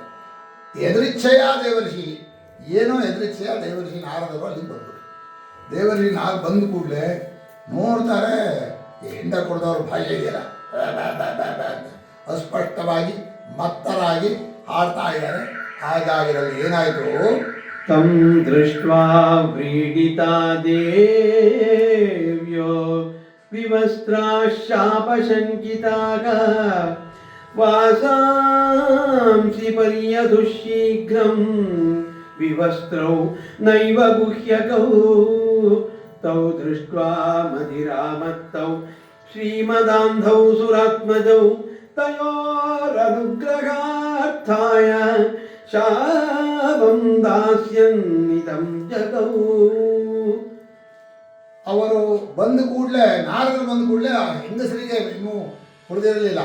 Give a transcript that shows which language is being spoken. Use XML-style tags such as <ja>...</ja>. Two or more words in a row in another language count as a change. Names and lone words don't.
<kn>ಎದುರಿಚ್ಛೆಯ ದೇವರ್ಷಿ, ಏನೋ ಎದುರಿಚ್ಛೆಯ ದೇವರ್ಷಿ ನಾರದರು ಅಲ್ಲಿ ಬಂದರು. ದೇವರ್ಷಿ ಬಂದ ಕೂಡಲೇ ನೋಡ್ತಾರೆ, ಹೆಂಡ ಕುಡ್ದವ್ರ ಭಾಷೆ ಇದೆಯಲ್ಲ, ಅಂತ ಅಸ್ಪಷ್ಟವಾಗಿ ಮತ್ತರಾಗಿ ಹಾಡ್ತಾ ಇದ್ದಾರೆ. ಆ ಜಾಗದಲ್ಲಿ ಏನಾಯಿತು,</kn> <sa>ತಂ ದೃಷ್ಟ್ವಾ ವ್ರೀಡಿತಾ ದೇವ್ಯೋ ವಿವಸ್ತ್ರಾ ಶಾಪಶಂಕಿತಾಗ ವಾಸಾಂಸಿ ಪರ್ಯದುಶೀಘ್ರಂ ವಿವಸ್ತ್ರೌ ನೈವ ಗುಹ್ಯಕೌ ತೌ ದೃಷ್ಟ್ವಾ ಮಧಿರಾಮತ್ತೌ ಶ್ರೀಮದಾಂಧೌ ಸುರಾತ್ಮಜೌ ತಯೋರನುಗ್ರಹಾರ್ಥಾಯ ಶಾಪಂ ದಾಸ್ಯನ್ನಿದಂ ಜಗೌ.</sa> <kn>ಅವರು ಬಂದ ಕೂಡಲೇ, ನಾರದರು ಬಂದ ಕೂಡಲೇ ಹೆಂಗಸರಿಗೆ ಇನ್ನೂ ಕುಡಿದಿರಲಿಲ್ಲ.</kn>